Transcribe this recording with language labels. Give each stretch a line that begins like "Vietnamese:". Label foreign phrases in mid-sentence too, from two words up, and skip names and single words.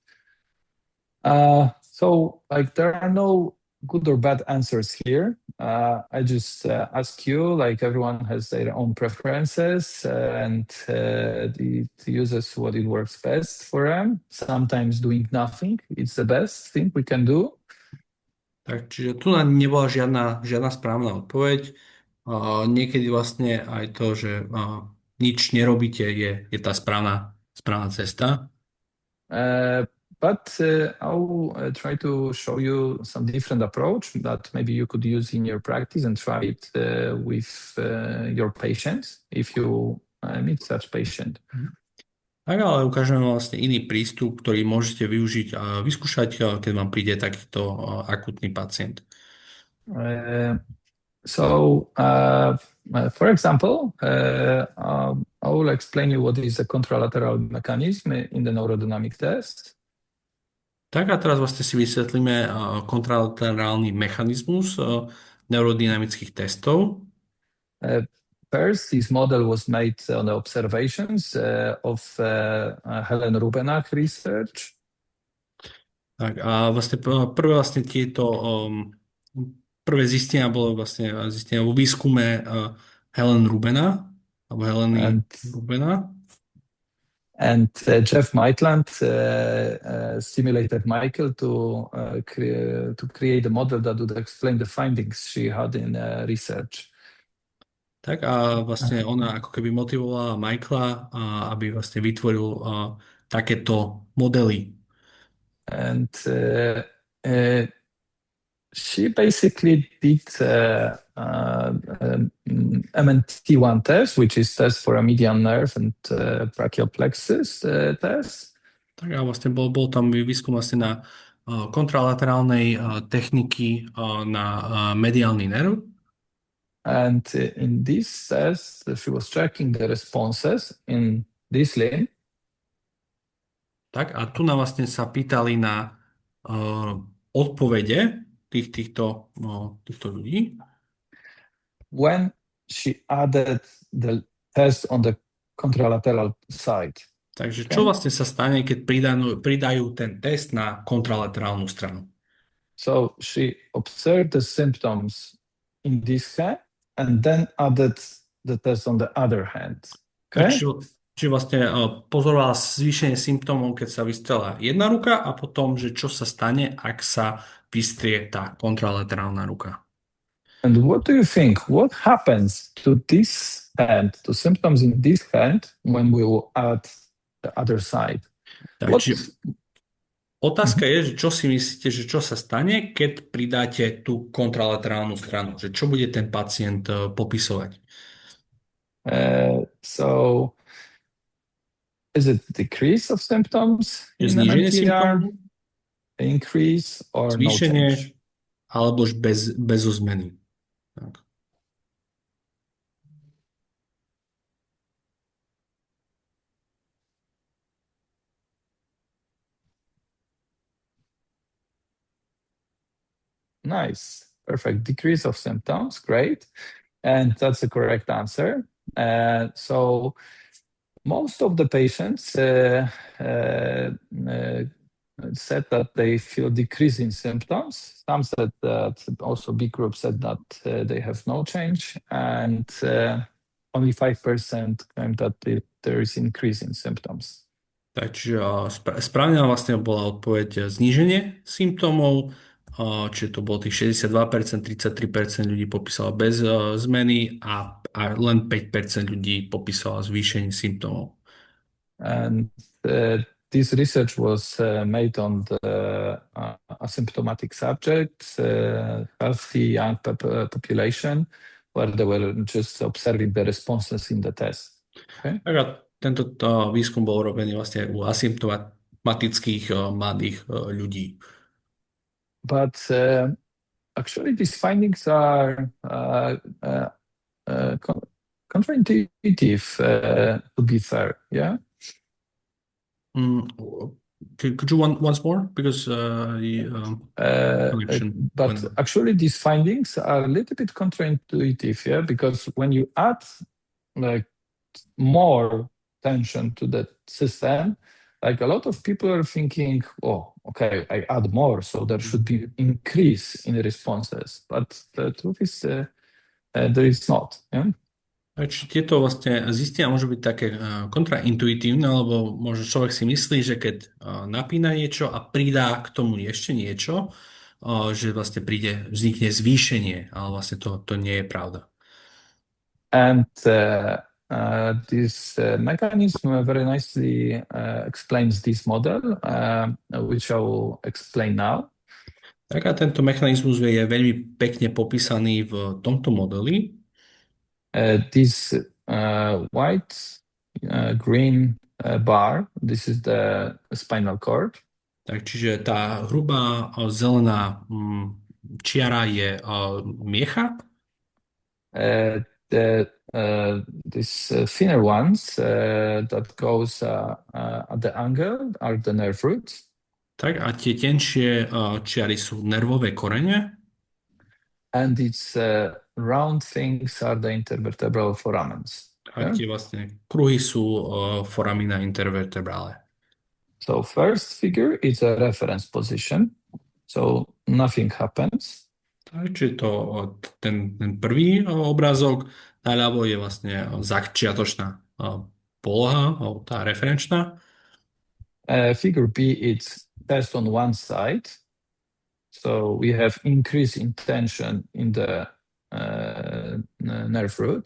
English: So, like, there are no good or bad answers here. I just ask you, like, everyone has their own preferences and the uses what it works best for them. Sometimes doing nothing, it's the best thing we can do.
Slovak: Tak, čiže tu nebola žiadna správna odpoveď. Niekedy vlastne aj to, že nič nerobíte, je tá správna cesta.
English: But I'll try to show you some different approach that maybe you could use in your practice and try it with your patients if you meet such patient.
Slovak: Tak, ale ukážeme vlastne iný prístup, ktorý môžete využiť a vyskúšať, keď vám príde takýto akutný pacient.
English: For example, I will explain you what is the contralateral mechanism in the neurodynamic test.
Slovak: Tak a teraz vlastne si vysvetlíme kontralaterálny mechanizmus neurodynamických testov.
English: First, this model was made on the observations of Helen Rubenach research.
Slovak: Tak a vlastne prvé zistenia bolo vlastne zistenia vo výskume Helen Rubena alebo Heleny Rubena.
English: And Jeff Maitland stimulated Michael to create a model that would explain the findings she had in research.
Slovak: Tak a vlastne ona ako keby motivovala Michaela, aby vlastne vytvoril takéto modely.
English: And she basically did MNT1 test, which is test for a median nerve and brachial plexus test.
Slovak: Tak a vlastne bol tam výskum vlastne na kontralaterálnej techniky na mediálny nerv.
English: And in this test, she was tracking the responses in this limb.
Slovak: Tak a tu nám vlastne sa pýtali na odpovede týchto ľudí.
English: When she added the test on the contralateral side.
Slovak: Takže čo vlastne sa stane, keď pridajú ten test na kontralaterálnu stranu?
English: So she observed the symptoms in this hand and then added the test on the other hand. Okay?
Slovak: Čiže vlastne pozorovala zvýšenie symptómov, keď sa vystrela jedna ruka a potom, že čo sa stane, ak sa vystrie tá kontralaterálna ruka.
English: And what do you think? What happens to this hand, to symptoms in this hand when we will add the other side?
Slovak: Takže otázka je, že čo si myslíte, že čo sa stane, keď pridáte tú kontralaterálnu stranu? Že čo bude ten pacient popisovať?
English: So, is it decrease of symptoms?
Slovak: Zníženie symptómov?
English: Increase or
Slovak: zvýšenie,
English: no change?
Slovak: Alebo už bez zmeny. Tak.
English: Nice. Perfect. Decrease of symptoms. Great. And that's the correct answer. So most of the patients said that they feel decrease in symptoms. Some said that, also big group said that they have no change, and only 5% claimed that there is increase in symptoms.
Slovak: Takže správne vlastne bola odpoveď zníženie symptómov, čiže to bolo tých 62%, 33% ľudí popísalo bez zmeny a len 5% ľudí popísalo zvýšenie symptómov.
English: And this research was made on the asymptomatic subjects, healthy young population, where they were just observing the responses in the test. Okay?
Slovak: Tento výskum bol robený vlastne u asymptomatických mladých ľudí.
English: but actually these findings are counterintuitive, to be fair. Yeah. Could you once more? Because connection but went. actually these findings are a little bit counterintuitive, yeah, because when you add like more tension to the system, like a lot of people are thinking, oh, okay, I add more, so there should be increase in the responses. But the truth is, there is not. Yeah?
Slovak: Či tieto vlastne zistenia môžu byť také kontraintuitívne, lebo možno človek si myslí, že keď napína niečo a pridá k tomu ešte niečo, že vlastne vznikne zvýšenie, ale vlastne to nie je pravda.
English: And this mechanism very nicely explains this model, which I will explain now.
Slovak: Tak a tento mechanizmus je veľmi pekne popísaný v tomto modeli.
English: This white, green bar, this is the spinal cord.
Slovak: Tak, čiže tá hrubá zelená čiara je miecha.
English: These thinner ones that goes at the angle are the nerve roots.
Slovak: Tak a tie tenšie čiary sú nervové korene.
English: And its round things are the intervertebral foramens.
Slovak: A tie vlastne kruhy sú
Latin: foramina intervertebrale.
English: So first figure is a reference position. So nothing happens.
Slovak: Takže ten prvý obrázok naľavo je vlastne začiatočná poloha, tá referenčná.
English: Figure B, it's test on one side. So we have increase in tension in the nerve root.